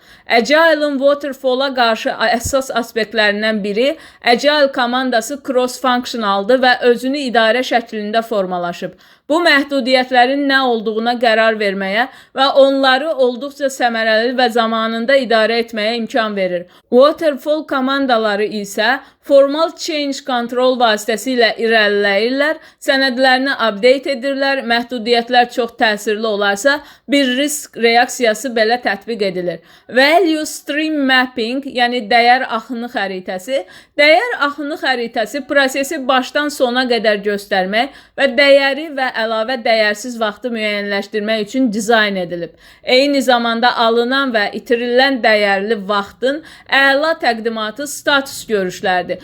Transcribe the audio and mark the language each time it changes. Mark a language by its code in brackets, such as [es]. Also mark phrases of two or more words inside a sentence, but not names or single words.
[az] Agile-ın Waterfall-a qarşı əsas aspektlərindən biri, Agile komandası cross-functionaldır və özünü idarə şəklində formalaşıb. Bu məhdudiyyətlərin nə olduğuna qərar verməyə və onları olduqca səmərəli və zamanında idarə etməyə imkan verir. Waterfall komandaları isə formal [en] change control [az] vasitəsilə irəliləyirlər, sənədlərini update edirlər, məhdudiyyətlər çox təsirli olarsa, bir risk reaksiyası belə tətbiq edilir. [en] Value stream mapping, [az] yəni dəyər axını xəritəsi. Dəyər axını xəritəsi prosesi başdan sona qədər göstərmək və dəyəri və əlavə dəyərsiz vaxtı müəyyənləşdirmək üçün dizayn edilib. Eyni zamanda alınan və itirilən dəyərli vaxtın əla təqdimatı status görüşlərdir.